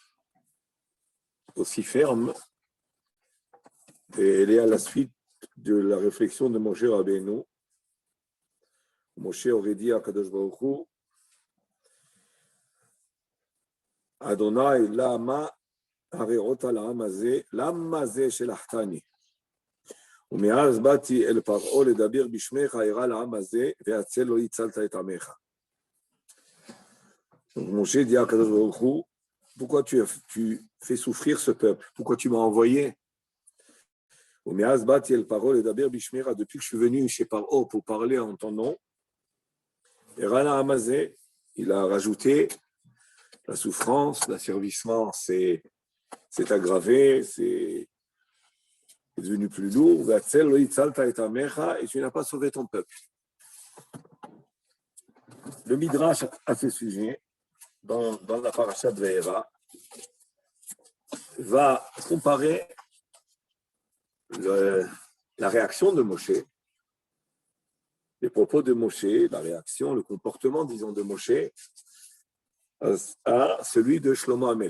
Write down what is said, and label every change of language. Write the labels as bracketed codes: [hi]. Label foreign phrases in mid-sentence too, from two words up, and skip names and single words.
[fr] aussi ferme, et elle est à la suite de la réflexion de Moshe Rabbeinu. Moshe aurait dit à Akadosh Baruch Hu, [he] אדוני, למה הרעותה לעם הזה, למה זה שלחתני. ומאז באתי אל פרעה לדבר בשמך הרע לעם הזה והצל לא הצלת את עמך. [fr] Donc Moshe dit à Kadosh Baruch Hu, pourquoi tu fais souffrir ce peuple? Pourquoi tu m'as envoyé? [he] ומאז באתי אל פרעה לדבר בשמך, [fr] depuis que je suis venu chez Paro pour parler en ton nom, [he] הרע לעם הזה, [fr] il a rajouté la souffrance, l'asservissement s'est aggravé, c'est devenu plus lourd, et tu n'as pas sauvé ton peuple. Le Midrash à ce sujet, dans la parasha de Ve'era, va comparer la réaction de Moshe, les propos de Moshe, la réaction, le comportement, disons, de Moshe, à celui de Shlomo HaMelech.